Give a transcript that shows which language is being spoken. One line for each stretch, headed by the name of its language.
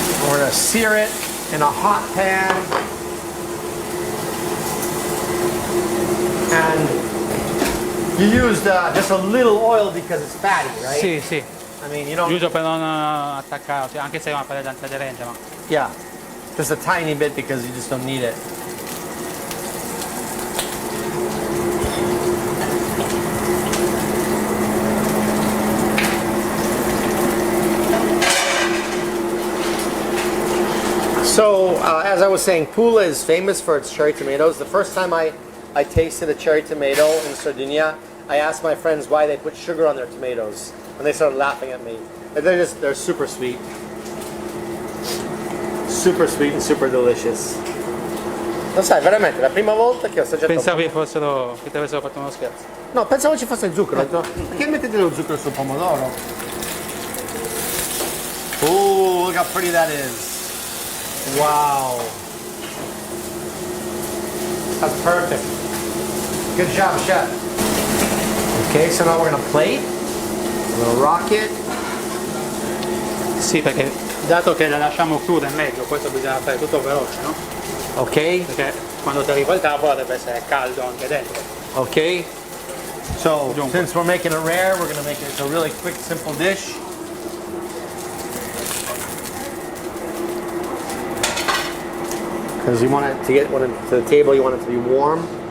English: We're gonna sear it in a hot pan. And you used just a little oil because it's fatty, right?
Italian: Sì, sì.
English: I mean, you don't.
Italian: Giusto per non attaccarsi, anche se è una padella aderente, ma
English: Yeah. Just a tiny bit because you just don't need it. So, as I was saying, Pula is famous for its cherry tomatoes. The first time I tasted a cherry tomato in Sardinia, I asked my friends why they put sugar on their tomatoes, and they started laughing at me. They're super sweet. Super sweet and super delicious.
Italian: Lo sai, veramente, la prima volta che ho assaggiato... pensavi fossero, che ti avessero fatto uno scherzo. No, pensavo ci fosse il zucchero. Ho detto, perché mettete lo zucchero sul pomodoro?
English: Oh, look how pretty that is. Wow. That's perfect. Good job, chef. Okay, so now we're gonna plate. We're gonna rock it.
Italian: Sì, perché dato che la lasciamo cruda in mezzo, questo bisogna fare tutto veloce, no?
English: Okay.
Italian: Perché quando ti arriva il tavolo deve essere caldo anche dentro.
English: Okay. So,
Italian: Dunque.
English: since we're making it rare, we're gonna make it a really quick, simple dish. Because you want it to get when it to the table, you want it to be warm.